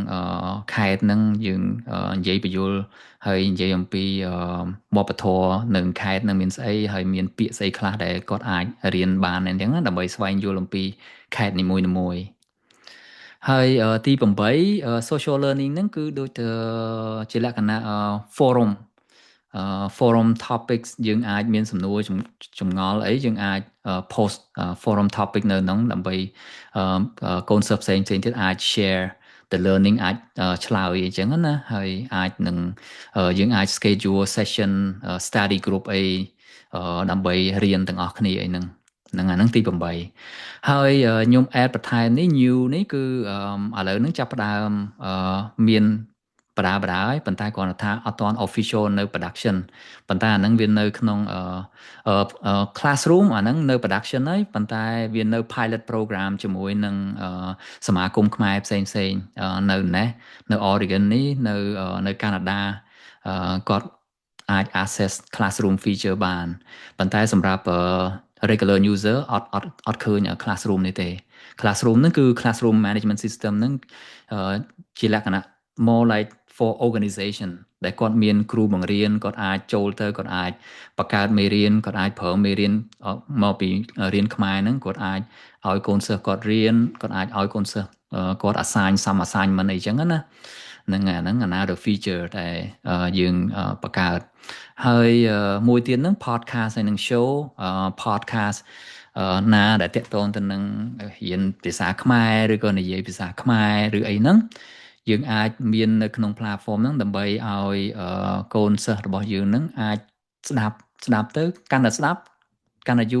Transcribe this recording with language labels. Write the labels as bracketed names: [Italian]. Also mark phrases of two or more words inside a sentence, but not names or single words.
[Khmer] ខេត្តហ្នឹងយើងនិយាយបញ្យលហើយនិយាយអំពីវប្បធម៌នៅខេត្តហ្នឹងមានស្អីហើយមានពាក្យស្អីខ្លះដែលគាត់អាចរៀនបានអញ្ចឹងដើម្បីស្វែងយ ល់អំពីខេត្តនីមួយៗហើយទី8 [English] social learning [Khmer] ហ្នឹងគឺដូចទៅជាលក្ខណៈ [English] forum forum topics [Khmer] យើងអាចមានសំណួរ ចម្ងល់អីយើងអាច [English] post forum topic [Khmer] នៅហ្នឹងដើម្បីកូនសិស្សផ្សេងទៀតអាច [English] share the learning [Khmer] អាចឆ្លើយអីចឹងណាហើយអាចនឹងយើងអាច [English] schedule session study group [Khmer] អីដើម្បីរៀនទាំងអស់គ្នាអីហ្នឹងអាហ្នឹងទី8ហើយខ្ញុំ add បន្ថែមនេះ new នេះគឺឥឡូវហ្នឹងចាប់ផ្ដើមមានបដាហើយប៉ុន្តែគ្រាន់តែថាអត់ទាន់ official នៅ production ប៉ុន្តែអាហ្នឹងវានៅក្នុង classroom អាហ្នឹងនៅ production ហើយប៉ុន្តែវានៅ [English] pilot program [Khmer] ជាមួយនឹងសមាគមខ្មែរផ្សេងនៅណេះនៅ Oregon នេះនៅកាណាដាគាត់អាច [English] access classroom feature [Khmer] បានប៉ុន្តែសម្រាប់ [English] regular user [Khmer] អត់ឃើញ classroom នេះទេ classroom ហ្នឹងគឺ [English] classroom management system [Khmer] ហ្នឹងជាលក្ខណៈ [English] more like for organization [Khmer] ដែលគាត់មានគ្រូបង្រៀនគាត់អាចចូលទៅ គាត់អាចបង្កើតមេរៀនគាត់អាចប្រើមេរៀនមកពីរៀនខ្មែរហ្នឹងគាត់អាចឲ្យកូនសិស្សគាត់រៀនគាត់អាចឲ្យកូនសិស្សគាត់ [English] assign some assignment [Khmer] អីចឹងណាហ្នឹងអា [English] another feature [Khmer] ដែលយើងបង្កើតហើយមួយទៀតហ្នឹង podcast ហើយនឹង [English] show podcast [Khmer] ណាដែល តាក់ទងទៅនឹងរៀនភាសាខ្មែរឬក៏និយាយភាសាខ្មែរឬអីហ្នឹងយើងអាចមាននៅក្នុង platform ហ្នឹងដើម្បីឲ្យកូនសិស្សរបស់យើងហ្នឹងអាចស្ដាប់ទៅកាន់តែស្ដាប់កាន់តែយូរ